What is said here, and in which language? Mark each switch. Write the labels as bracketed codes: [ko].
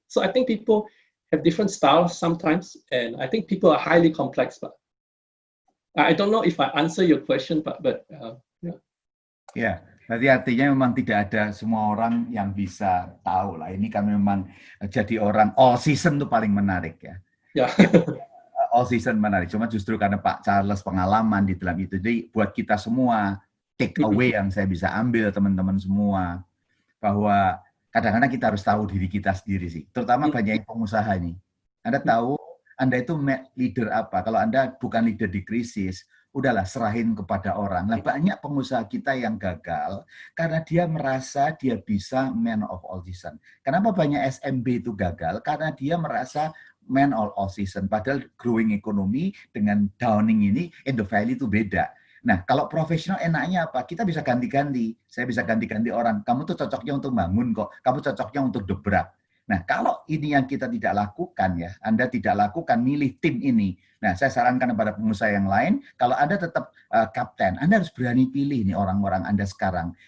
[en] So I think people have different styles sometimes, and I think people are highly complex. But I don't know if I answer your question, but yeah. [id] Ya, berarti artinya memang tidak ada semua orang yang bisa tahu lah. Ini kan memang jadi orang all season tuh paling menarik ya. Ya. All season menarik. Cuma justru karena Pak Charles pengalaman di dalam itu, jadi buat kita semua take away yang saya bisa ambil teman-teman semua, bahwa kadang-kadang kita harus tahu diri kita sendiri sih. Terutama banyak pengusaha nih. Anda tahu Anda itu leader apa? Kalau Anda bukan leader di krisis, udahlah serahin kepada orang. Nah, banyak pengusaha kita yang gagal karena dia merasa dia bisa [en] man of all season. [id] Kenapa banyak SMB itu gagal? Karena dia merasa [en] man of all season. [id] Padahal [en] growing economy [id] dengan downing ini [en] in the valley [id] itu beda. Nah, kalau profesional enaknya apa? Kita bisa ganti-ganti. Saya bisa ganti-ganti orang. Kamu tuh cocoknya untuk bangun kok. Kamu cocoknya untuk dobrak. Nah, kalau ini yang kita tidak lakukan ya, Anda tidak lakukan milih tim ini. Nah, saya sarankan kepada pengusaha yang lain, kalau Anda tetap kapten, Anda harus berani pilih nih orang-orang Anda sekarang.